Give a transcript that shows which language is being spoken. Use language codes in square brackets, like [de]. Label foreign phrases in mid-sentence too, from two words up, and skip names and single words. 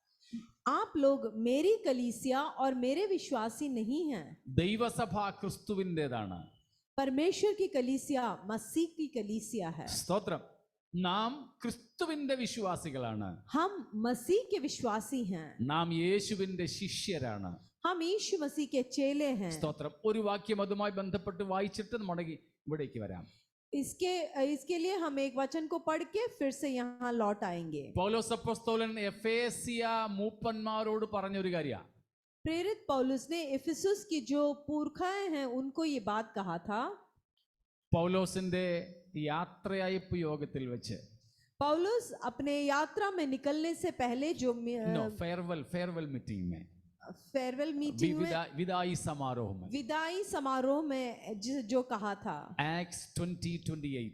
[hi] आप लोग मेरी कलीसिया और मेरे विश्वासी नहीं हैं। [ml] ദൈവസഭ ക്രിസ്തുവിൻ്റെതാണ്. [hi] परमेश्वर की कलीसिया मसीह की कलीसिया है। [ml] സ്തോത്രം. നാം ക്രിസ്തുവിന്റെ വിശ്വാസികളാണ്. [hi] हम मसीह के विश्वासी हैं। [ml] നാം യേശുവിന്റെ ശിഷ്യരാണ്. [hi] हम यीशु मसीह के चेले हैं। [ml] സ്തോത്രം. ഒരു വാക്യം അതുമായി ബന്ധപ്പെട്ട് വായിച്ചിട്ട് മടങ്ങി ഇവിടേക്ക് വരാം. [hi] इसके लिए हम एक वचन को पढ़ के फिर से यहाँ लौट आएंगे। [ml] പൗലോസ് അപ്പോസ്തലൻ എഫേസ്യ മൂപ്പന്മാരോട് പറഞ്ഞൊരു കാര്യമാണ്. [hi] प्रेरित पौलुस ने इफिसुस की जो पुरखाएं हैं उनको ये बात कहा था. [ml] പൗലോസിന്റെ യാത്രയയപ്പ് യോഗത്തിൽ വെച്ച് [hi] पौलुस अपने यात्रा में निकलने से पहले जो [en] farewell meeting [hi] में [en] farewell meeting [hi] में विदाई समारोह में जो कहा था. एक्ट्स 20:28